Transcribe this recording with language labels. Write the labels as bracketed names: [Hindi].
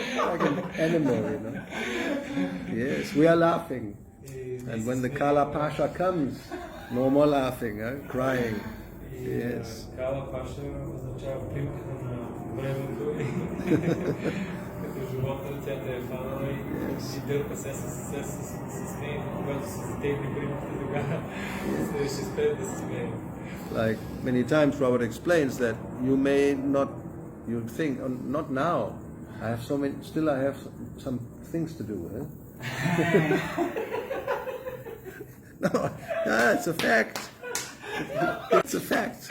[English] Like an animal, Yes, we are laughing. And when the Kala Pasha comes, no more laughing, crying. Yes. [Bulgarian] Kala Pasha означава примката на времето и като живота тя те е фанала и дърпа се с нея, когато се затегне примката, тогава ще спеят да се смеят. [English] Like many times Robert explains that you may not, you think, not now, I have some things to do, No, it's a fact. It's a fact.